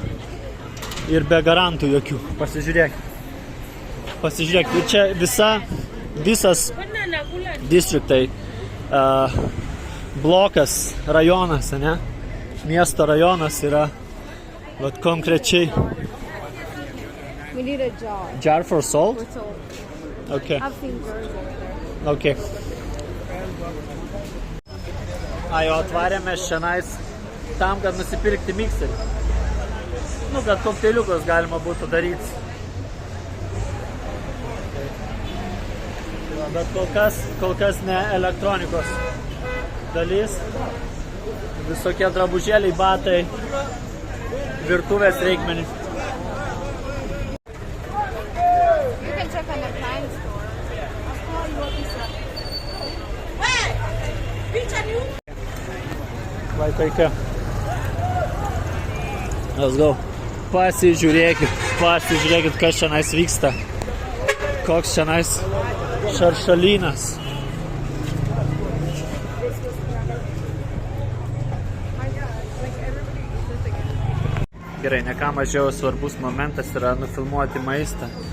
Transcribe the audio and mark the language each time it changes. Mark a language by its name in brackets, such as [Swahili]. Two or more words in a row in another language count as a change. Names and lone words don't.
[Lithuanian] Ir be garantų jokių. Pasižiūrėk. Ir čia visas distriktai, blokas, rajonas, ne? Miesto rajonas yra vat konkrečiai. [English] We need a jar. Jar for salt? For salt. Okay. I've seen jars over there. Okay. [Lithuanian] Jo atvarėmės šiandien tam, kad nusipirkti mikserį. Nu, kad kokteiliukus galima būtų daryti. Bet kol kas ne elektronikos dalis. Visokie drabužėliai, batai, virtuvės reikmenys. [English] You can check on the appliance store. I'll call you up and stuff. Vaikaika. Let's go. [Lithuanian] Pasižiūrėkit, kas šiandien vyksta. Koks šiandien šaršalynas. Gerai, ne ką mažiau svarbus momentas yra nufilmuoti maistą.